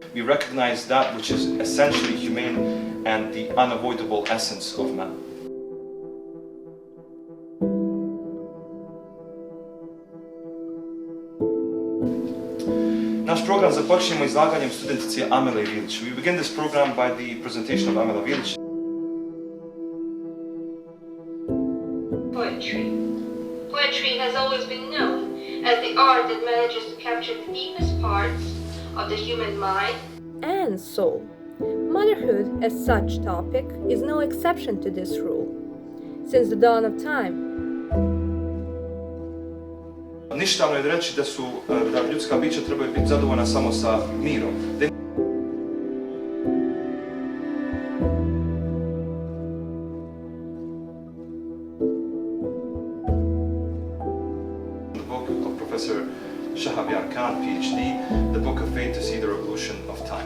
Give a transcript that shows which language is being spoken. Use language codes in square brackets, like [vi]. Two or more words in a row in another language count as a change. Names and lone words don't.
[en] recognize that which is essentially humane and the unavoidable essence of man. [bs] Naš program započinjemo izlaganjem studentice Amele Vilić. [en] We begin this program by the presentation of Amela Vilić. Poetry. Poetry has always been known as the art that manages to capture the deepest parts of the human mind and soul. Motherhood as such topic is no exception to this rule. Since the dawn of time, [bs] Ništavno je reći da ljudska bića trebaju biti zadovoljna samo sa mirom. [en] The book of Professor Shahaba Yar Khana, PhD, The Book of Fate to See the Revolution of Time.